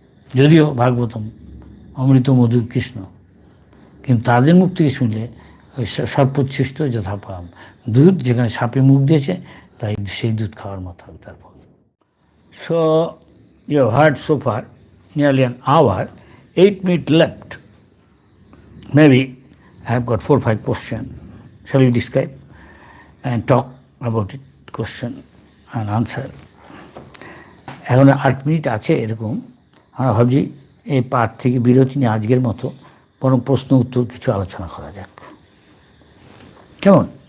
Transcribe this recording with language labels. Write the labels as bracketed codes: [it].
[bn] যদিও ভাগবতম অমৃত মধুর কৃষ্ণ, কিন্তু তাদের মুখ থেকে শুনলে ওই সর্বোচ্ছিষ্ট যথাপাম, দুধ যেখানে সাপে মুখ দিয়েছে, তাই সেই দুধ খাওয়ার মতো হবে তারপর। [en] So you have heard so far nearly an hour, 8 minutes left. Maybe I have got 4-5 questions. Shall we describe and talk about it, question and answer? [bn] এখন 8 মিনিট আছে এরকম, আমরা ভাবছি এই পাঠ থেকে বিরতি নিয়ে আজকের মতো বরং প্রশ্ন উত্তর কিছু আলোচনা করা যাক, কেমন?